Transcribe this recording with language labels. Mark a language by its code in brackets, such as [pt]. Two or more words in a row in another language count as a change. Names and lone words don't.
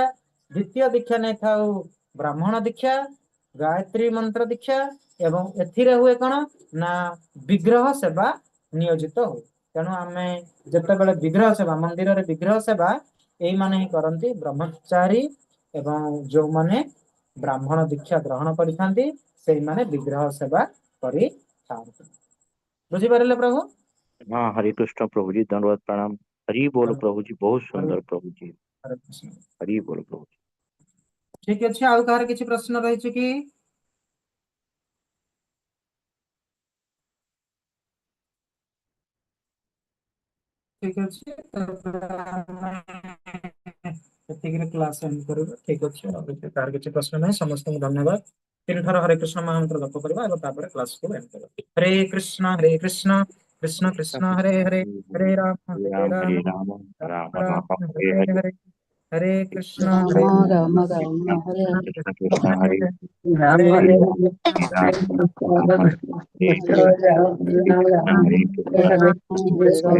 [or] ଦ୍ୱିତୀୟ ଦୀକ୍ଷା ନେଇଥାଉ ବ୍ରାହ୍ମଣ ଦୀକ୍ଷା, ଗାୟତ୍ରୀ ମନ୍ତ୍ର ଦୀକ୍ଷା, ଏବଂ ଏଥିରେ ହୁଏ କଣ ନା ବିଗ୍ରହ ସେବା ନିୟୋଜିତ ହୁଏ। ତେଣୁ ଆମେ ଯେତେବେଳେ ବିଗ୍ରହ ସେବା, ମନ୍ଦିରରେ ବିଗ୍ରହ ସେବା ଏଇମାନେ ହିଁ କରନ୍ତି, ବ୍ରହ୍ମଚାରୀ ଏବଂ ଯୋଉମାନେ ବ୍ରାହ୍ମଣ ଦୀକ୍ଷା ଗ୍ରହଣ କରିଥାନ୍ତି ସେଇମାନେ ବିଗ୍ରହ ସେବା କରିଥାନ୍ତି। ବୁଝିପାରିଲେ ପ୍ରଭୁ? [hi] हाँ, हरे कृष्ण प्रभु जी, दंडवत प्रणाम। हरि बोल प्रभु जी, बहुत हरे सुंदर प्रभु जी। कृष्ण। हरि बोल प्रभु जी। [or] ଠିକ ଅଛି, ଆଉ କାହାର କିଛି ପ୍ରଶ୍ନ ରହିଛି କି? ଠିକ ଅଛି, ସେତିକିରେ [en] class end [or] କରିବା। ଠିକ ଅଛି, ଆଉ କାହାର କିଛି ପ୍ରଶ୍ନ ନାହିଁ। ସମସ୍ତଙ୍କୁ ଧନ୍ୟବାଦ। 3 ଥର ହରେ କୃଷ୍ଣ ମହାମନ୍ତ୍ର ଜପ କରିବା ଏବଂ ତାପରେ କ୍ଲାସକୁ ଏଣ୍ଡ କରିବା। [sa] ହରେ କୃଷ୍ଣ କୃଷ୍ଣ कृष्ण କୃଷ୍ଣ हरे कृष्ण हरे, हरे हरे हरे, हरे राम राम राम राम राम राम हरे हरे हरे। हरे, हरे कृष्ण राम राम राम हरे कृष्ण हरे कृष्ण कृष्ण हरे हरे, राम हरे हरे हरे हरे राम राम राम कृष्ण हरे कृष्ण हरे, राम हरे राम कृष्ण राम हरे हरे कृष्ण हरे कृष्ण हरे